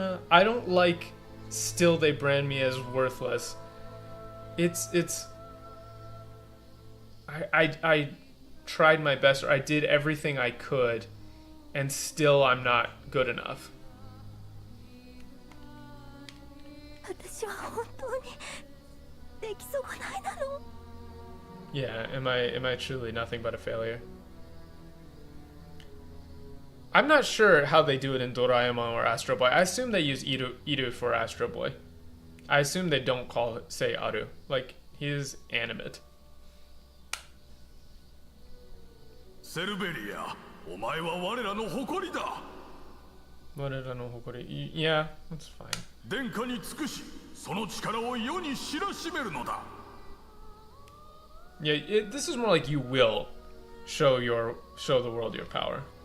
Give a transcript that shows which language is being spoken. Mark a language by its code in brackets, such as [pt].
[en] I don't like still they brand me as worthless. I tried my best, or I did everything I could, and still I'm not good enough. [ja] 私は本当にできそうもないだろう。 [en] Yeah, am I truly nothing but a failure? I'm not sure how they do it in Doraemon or Astro Boy. I assume they use Iru for Astro Boy. I assume they don't say Aru. Like, he is animate. [ja] セルベリア、お前は我らの誇りだ。我らの誇り。 [en] Yeah, that's fine. [ja] 殿下に尽くし、その力を世に知らしめるのだ。 [en] Yeah, this is more like you will show the world your power.